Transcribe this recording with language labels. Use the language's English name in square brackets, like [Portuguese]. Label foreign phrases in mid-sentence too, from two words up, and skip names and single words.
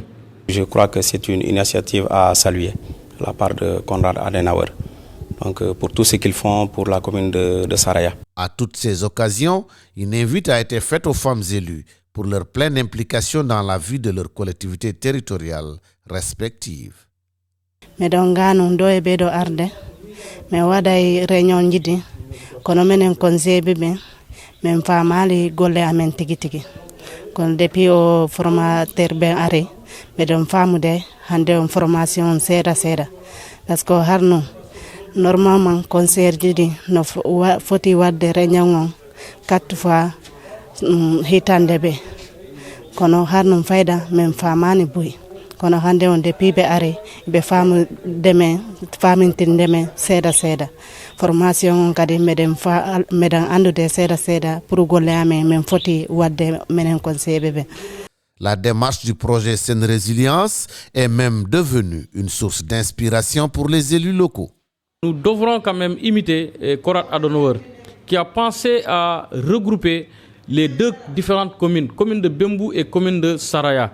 [French] Je crois que c'est une initiative à saluer de la part de Konrad Adenauer. Donc, pour tout ce qu'ils font pour la commune de Saraya. À toutes ces occasions, une invite a été faite aux femmes élues pour leur pleine implication dans la vie de leurs collectivités territoriales respectives. [Fula] Meɗon ngano do e ɓeɗo arde min waɗay réunion jiɗi kono minen conseil ɓe min famali golle amen tigi tigi kono depuis o formateur ɓen ari meɗon famude hande on formation seeɗa seeɗa [French] par ce que [Fula] harno normalement conseil jiɗi no foti wadde réunion on [French] 4 fois [Fula] hitande ɓe kono harno fayda min famani boyi kono hande on depuis ɓe ari ɓe famintindeme seeɗa seeɗa formation on kadi meɗen andude seeɗa seeɗa pour golle amen min foti wadde minen conseillé ɓe. [French] La démarche du projet Sen Résilience est même devenue une source d'inspiration pour les élus locaux. Nous devrons quand même imiter Konrad Adenauer qui a pensé à regrouper les deux différentes communes, commune de Bembou et commune de Saraya.